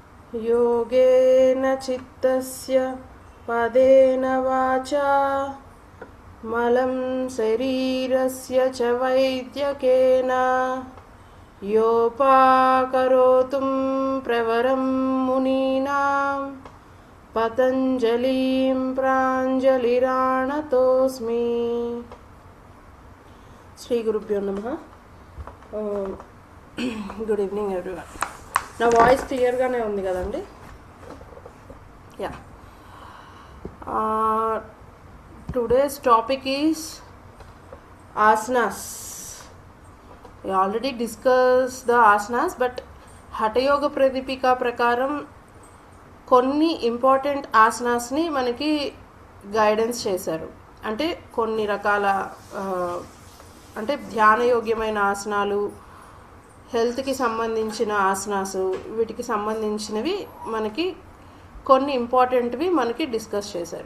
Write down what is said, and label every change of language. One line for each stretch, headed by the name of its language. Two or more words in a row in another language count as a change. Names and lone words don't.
Sanskrit: योगेन चित्तस्य पदेन वाचा मलं शरीरस्य च वैद्यकेन योपाकरोतुं प्रवरं मुनीनां पतञ्जलिं प्राञ्जलिराणतोऽस्मि. శ్రీ గురుభ్యో నమః.
English: Good evening everyone.
Telugu: నా వాయిస్ క్లియర్గానే ఉంది కదండి? యా.
English: Today's topic is asanas. We already discussed the asanas, but
Telugu: హఠయోగ ప్రదీపిక ప్రకారం కొన్ని ఇంపార్టెంట్ ఆసనాస్ని మనకి గైడెన్స్ చేశారు. అంటే కొన్ని రకాల అంటే ధ్యానయోగ్యమైన ఆసనాలు, హెల్త్కి సంబంధించిన ఆసనాసు, వీటికి సంబంధించినవి మనకి కొన్ని ఇంపార్టెంట్వి మనకి డిస్కస్ చేశారు.